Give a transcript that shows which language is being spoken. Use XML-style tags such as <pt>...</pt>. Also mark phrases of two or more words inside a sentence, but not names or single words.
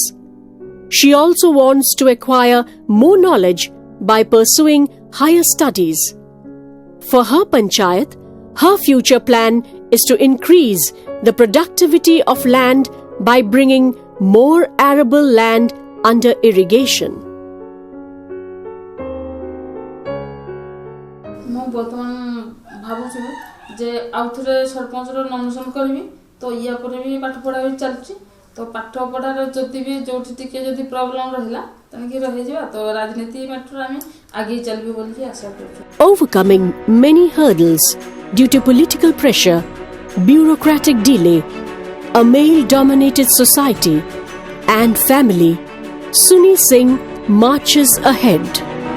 <en>She also wants to acquire more knowledge by pursuing higher studies. For her panchayat, her future plan is to increase the productivity of land by bringing more arable land under irrigation.</en> <or>ମୁଁ ବର୍ତ୍ତମାନ ଭାବୁଛି ଯେ ଆଉଥରେ ସରପଞ୍ଚର ନମିନେସନ୍ କରିବି ତ ୟା ପରେ ବି ପାଠ ପଢ଼ା ବି ଚାଲିଛି ତ ପାଠ ପଢ଼ାର ଯଦି ବି ଯୋଉଠି ଟିକେ ଯଦି ପ୍ରୋବ୍ଲେମ୍ ରହିଲା ତେଣିକି ରହିଯିବା ତ ରାଜନୀତି ମାଟରେ ଆମେ ଆଗେଇ ଚାଲିବି ବୋଲି ଆଶା କରୁଛୁ.</or> <en>Overcoming many hurdles due to political pressure, bureaucratic delay, a male-dominated society and family, Suni Singh marches ahead.</en>